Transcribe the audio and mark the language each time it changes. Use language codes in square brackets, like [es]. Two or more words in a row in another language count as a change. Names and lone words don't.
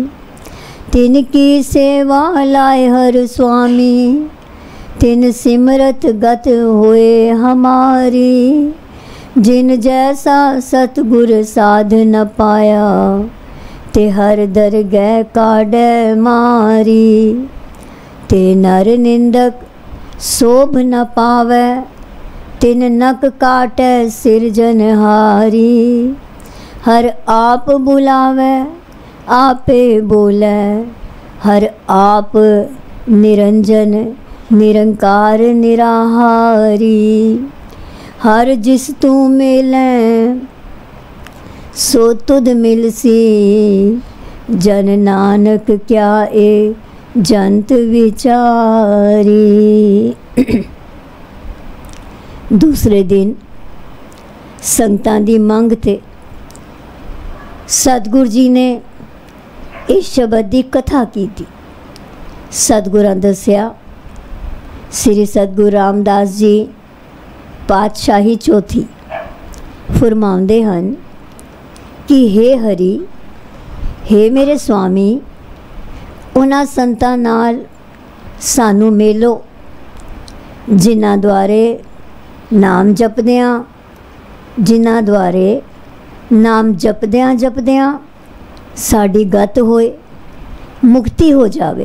[pa] ਤਿਨ ਕੀ ਸੇਵਾ ਲਾਏ ਹਰ ਸੁਆਮੀ, ਤਿਨ ਸਿਮਰਤ ਗਤ ਹੋਏ ਹਮਾਰੀ। ਜਿਨ ਜੈਸਾ ਸਤਗੁਰ ਸਾਧ ਨ ਪਾਇਆ, ਤੇ ਹਰ ਦਰਗਹ ਕਾਢੇ ਮਾਰੀ। ਤੇ ਨਰ ਨਿੰਦਕ ਸੋਭ ਨ ਪਾਵੈ, ਤਿਨ ਨਕ ਕਾਟੈ ਸਿਰਜਨਹਾਰੀ। ਹਰ ਆਪ ਬੁਲਾਵੈ ਆਪੇ ਬੋਲੈ, ਹਰ ਆਪ ਨਿਰੰਜਨ ਨਿਰੰਕਾਰ ਨਿਰਾਹਾਰੀ। ਹਰ ਜਿਸ ਤੂ ਮਿਲੈ ਸੋ ਤੁਧ ਮਿਲਸੀ, ਜਨ ਨਾਨਕ ਕਿਆ ਏ ਜੰਤ ਵਿਚਾਰੀ। [hi] दूसरे दिन [pa] ਸੰਗਤਾਂ ਦੀ ਮੰਗ ਤੇ [hi] सतगुर जी ने इस शब्द की कथा की थी। [pa] ਸਤਗੁਰਾਂ ਦੱਸਿਆ ਸ੍ਰੀ ਸਤਗੁਰੂ ਰਾਮਦਾਸ ਜੀ ਪਾਤਸ਼ਾਹੀ ਚੌਥੀ ਫ਼ਰਮਾਉਂਦੇ ਹਨ ਕਿ ਹੇ ਹਰਿ, ਹੇ ਮੇਰੇ ਸੁਆਮੀ, ਉਨ੍ਹਾਂ ਸੰਤਾਂ ਨਾਲ ਸਾਨੂੰ ਮੇਲੋ ਜਿਨ੍ਹਾਂ ਦੁਆਰੇ ਨਾਮ ਜਪਦਿਆਂ, ਜਿਨ੍ਹਾਂ ਦੁਆਰੇ ਨਾਮ ਜਪਦਿਆਂ ਜਪਦਿਆਂ ਸਾਡੀ ਗਤ ਹੋਏ, ਮੁਕਤੀ ਹੋ ਜਾਵੇ।